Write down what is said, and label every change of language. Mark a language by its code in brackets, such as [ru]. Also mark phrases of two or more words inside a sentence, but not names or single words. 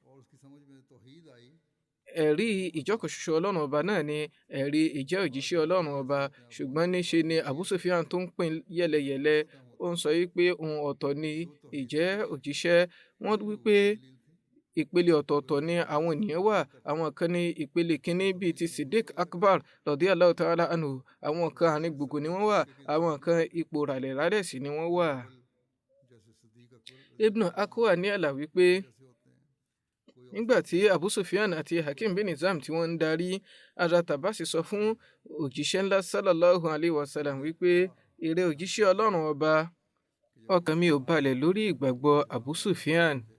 [yo] Ẹ̀rí ìjọkan ṣoṣo Ọlọ́run ọba náà ni ẹ̀rí ìjẹ́ òjíṣẹ́ Ọlọ́run ọba, ṣùgbọ́n níṣe ni Abu Sufyan tó ń pín yẹlẹyẹlẹ. Ó ń sọ wípé ohun ọ̀tọ̀ ni ìjẹ́ òjíṣẹ́. Wọ́n wí pé ìpele ọ̀tọ̀ọ̀tọ̀ ni àwọn ènìyàn wà. Àwọn kan ní ìpele kínní bíi ti Siddiq Akbar [ar] رضي الله تعالى عنه. [yo] Àwọn kan àárín gbùngbùn ni wọ́n wà. Àwọn kan ipò ràlẹ̀ràlẹ̀ sí ni wọ́n wà. Ibn Akwa ní àlà wípé nígbà tí Abu Sufyan àti Hakim bin Hizam tí wọ́n ń darí, Hazrat Abbas sọ fún òjíṣẹ́ ńlá [ar] صلى الله عليه وسلم [yo] wípé ìrẹ òjíṣẹ́ Ọlọ́run ọba, ọkàn mi ò balẹ̀ lórí ìgbàgbọ́ Abu Sufyan.